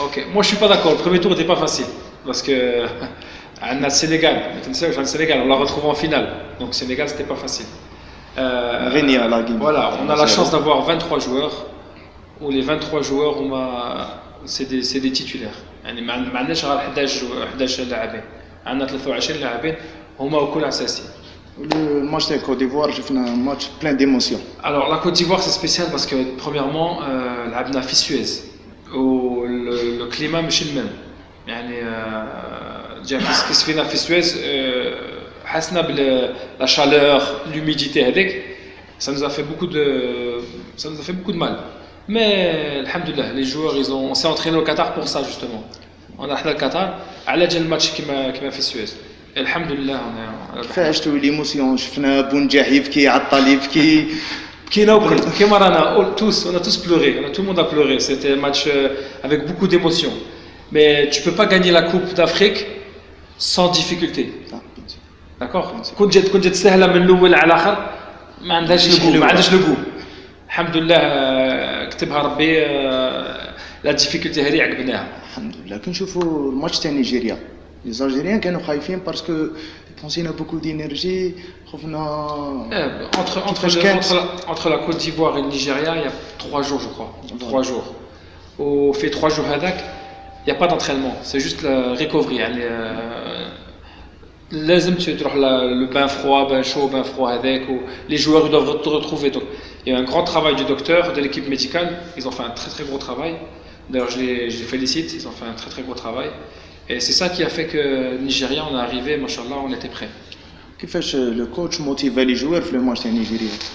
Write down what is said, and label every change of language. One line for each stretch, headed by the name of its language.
French: Ok, moi je suis pas d'accord. Le premier tour n'était pas facile parce que on a le Sénégal, on l'a retrouvé en finale. Donc Sénégal, c'était pas facile. Voilà, on a la chance d'avoir 23 joueurs où les 23 joueurs c'est des titulaires.
Arabic: ما عندناش غير 11 لاعبين. عندنا 23 لاعبين هما وكل اساسي.
French: Le match de Côte d'Ivoire, j'ai fait un match plein d'émotions. Alors la Côte d'Ivoire c'est spécial parce que premièrement
Arabic: لعبنا في
French: Suez où le climat
Arabic: مش
French: le même.
Arabic: كي سفينا في سويس حسنا بلا chaleur, l'humidité هذيك
French: ça nous a fait beaucoup de mal. Mais alhamdoulilah, les joueurs on s'est entraîné au Qatar pour ça justement. On a حنا le Qatar
Arabic: على جال الماتش كيما في سويس. الحمد لله كيفاش عشتوا ليموسيون شفنا بونجاح يبكي عطال يبكي كينا وكل كيما رانا
French: tous on a tous pleuré tout le monde a pleuré c'était un match avec beaucoup d'émotions mais tu peux pas gagner la coupe d'Afrique sans difficulté d'accord
Arabic: كنت جات سهله من الاول على الاخر ما عندهاش لو ما عندهاش لو الحمد لله كتبها ربي لا ديفيكولتي هذه عقبناها الحمد لله. كنشوفوا الماتش تاع نيجيريا لي زالجيريان كانوا خايفين باسكو بونسينا بوكو دينيرجي خفنا
French: entre la Côte d'Ivoire et le Nigeria il y a 3 jours je crois 3 jours au fait 3 jours هذاك il y a pas d'entraînement c'est juste la recovery
Arabic: يعني لازم تروح
French: le bain froid bain chaud bain froid avec ou les joueurs ils doivent te retrouver donc il y a un grand travail du docteur de l'équipe médicale ils ont fait un très très gros travail d'ailleurs je les félicite ils ont fait un très très gros travail et c'est ça qui a fait que Nigeria on est arrivé machallah on était prêt
Arabic: كيفاش لو كوتش موتيفا لي جوار في لو ماتش تاع نيجيريا